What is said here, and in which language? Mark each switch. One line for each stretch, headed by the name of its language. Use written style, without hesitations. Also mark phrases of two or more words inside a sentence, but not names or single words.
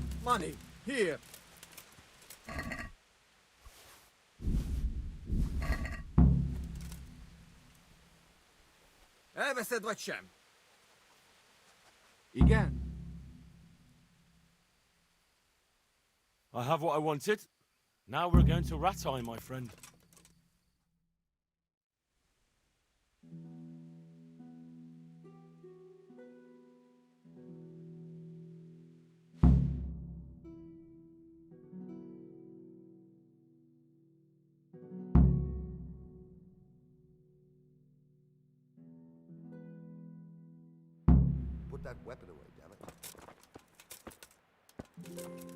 English: Money, here.
Hungarian: Elveszed vagy sem? Igen.
English: I have what I wanted. Now we're going to Rattay, my friend. Put that weapon away, damn it.